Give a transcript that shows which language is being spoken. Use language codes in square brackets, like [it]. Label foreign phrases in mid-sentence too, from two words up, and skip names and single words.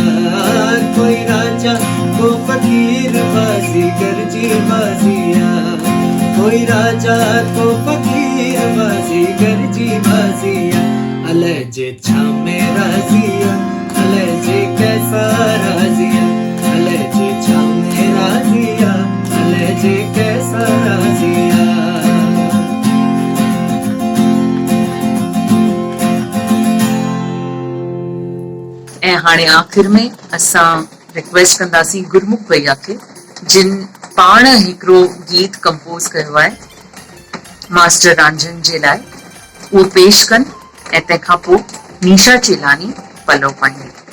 [sd] कोई राजा को फकीर बाजीगर जी बाजिया, कोई राजा को फकीर बाजीगर जी बाजिया। अले जे छा में राजिया, अले जे कैसा राजिया, अले जे छा में राजिया, अले जे कैसा राजिया। ऐं हाणे आख़िर में असां रिक्वेस्ट कंदासीं गुरमुख भैया खे, जिन पाण हिकिड़ो गीत कंपोज कयो आहे मास्टर रांझन जे लाइ, उहो पेश कनि ऐं तंहिंखां पोइ नीशा चेलानी पलव पाईंदी।